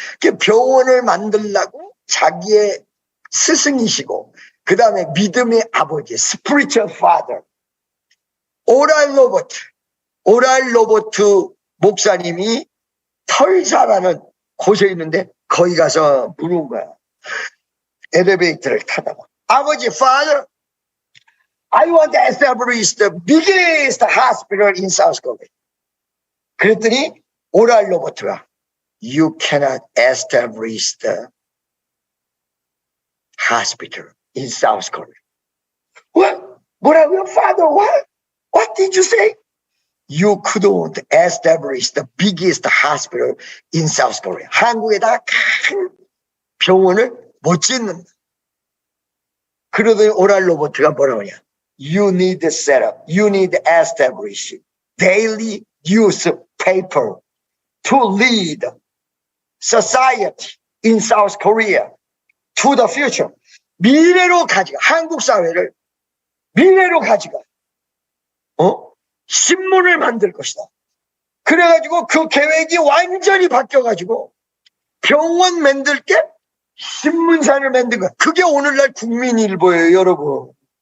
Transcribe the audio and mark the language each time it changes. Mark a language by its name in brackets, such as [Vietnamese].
[Korean] 그 병원을 만들려고 자기의 스승이시고, 그 다음에 믿음의 아버지, spiritual father, 오랄 로버트 목사님이 털사라는 곳에 있는데 거기 가서 물은 거야. 엘리베이터를 타다가, 아버지, [English] father, I want to establish the biggest hospital in South Korea. [Korean] 그랬더니 오랄 로버트가 [English] You cannot establish the hospital in South Korea. What? [Korean] 뭐라고요? [English] Father, what? What did you say? You couldn't establish the biggest hospital in South Korea. [Korean] 한국에다 큰 병원을 못 짓는다. 그러더니 오랄 로버트가 뭐라고 하냐? [English] You need to set up, you need to establish daily newspaper to lead society in South Korea to the future. [Korean] 미래로 가져가, 한국 사회를 미래로 가져가. 신문을 만들 것이다. 그래가지고 그 계획이 완전히 바뀌어가지고 병원 만들 게 신문사를 만든 거야. 그게 오늘날 국민일보예요, 여러분.